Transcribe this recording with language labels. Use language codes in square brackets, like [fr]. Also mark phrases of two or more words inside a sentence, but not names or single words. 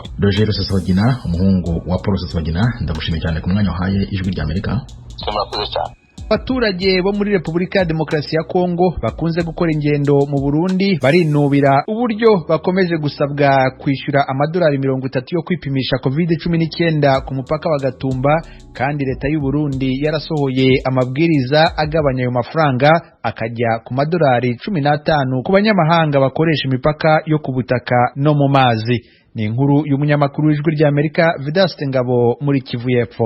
[rw] Roger Rusesabagina umuhungu wa Paul Rusesabagina, ndagushimiye cyane ku mwanya wahaye Ijwi ry'Amerika. Murakoze cyane. Abaturage bo muri Repubulika ya Demokarasi ya Kongo bakunze gukora ingendo mu Burundi barinubira uburyo bakomeje gusabwa kwishyura amadolari 30 yo kwipimisha COVID-19 ku mupaka wa Gatumba, kandi leta y'u Burundi yarasohoye amabwiriza agabanya ayo mafaranga akajya ku madolari 15 ku banyamahanga bakoresha imipaka yo ku butaka no mu mazi. Ni inkuru y'umunyamakuru w'Ijwi ry'Amerika Vidaste Ngabo muri Kivu y'Epfo.